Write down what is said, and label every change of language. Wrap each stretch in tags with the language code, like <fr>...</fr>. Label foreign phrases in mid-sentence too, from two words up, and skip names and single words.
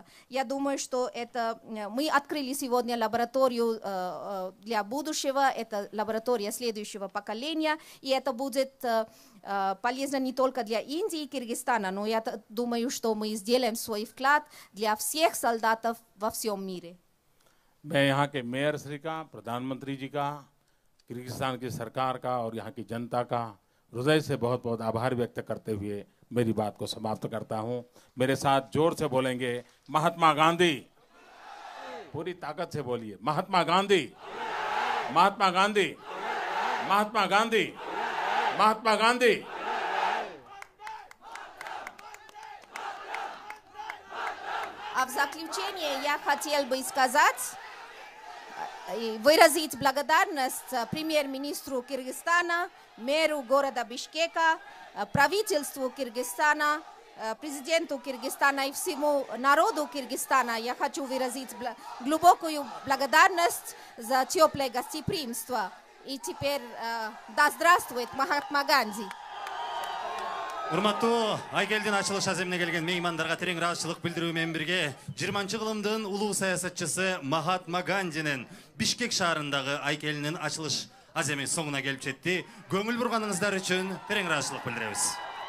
<ru>Я думаю, что мы открыли сегодня лабораторию для будущего, это лаборатория следующего поколения, и это будет полезно не только для Индии и Киргизстана, но я думаю, что мы сделаем свой вклад для всех солдатов во всем мире.</ru> <hi>मैं यहाँ के मेयर श्री का, प्रधानमंत्री जी का, किर्गिस्तान की सरकार का और यहाँ की जनता का हृदय से बहुत बहुत आभार व्यक्त करते हुए मेरी बात को समाप्त करता हूँ। मेरे साथ जोर से बोलेंगे महात्मा गांधी, पूरी ताकत से बोलिए महात्मा गांधी, महात्मा गांधी, महात्मा गांधी, महात्मा गांधी।</hi> <ru>А в заключение я хотел бы сказать и выразить благодарность премьер-министру Киргизстана, мэру города Бишкека, правительству Киргизстана, президенту Киргизстана и всему народу Киргизстана. Я хочу выразить глубокую благодарность за теплое гостеприимство. И теперь да здравствует Махатма Ганди.</ru> <ky>Урматтуу Айкелдин ачылыш аземине келген меймандарга терең ыраазычылык билдирүү менен бирге 20-кылымдын улуу саясатчысы Махатма Гандинин Бишкек шаарындагы Айкелинин ачылыш аземи соңуна келип жетти. Көңүл бурганыңыздар үчүн терең ыраазычылык билдиребиз.</ky>